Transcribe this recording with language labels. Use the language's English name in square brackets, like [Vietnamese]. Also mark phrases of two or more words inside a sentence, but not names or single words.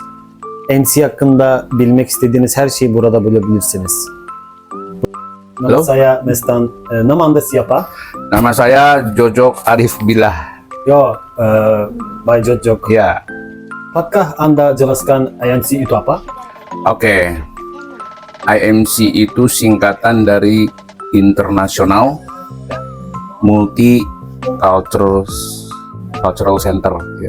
[Turkish] MC hakkında bilmek istediğiniz her şeyi burada bulabilirsiniz. [Indonesian] Nama saya Mestan. Nama Anda siapa? Nama saya Jojok Arif Billah. Yo, Bay Jojok. Ya, Apakah Anda jelaskan IMC itu apa? oke. IMC itu singkatan dari International Multicultural Center, ya.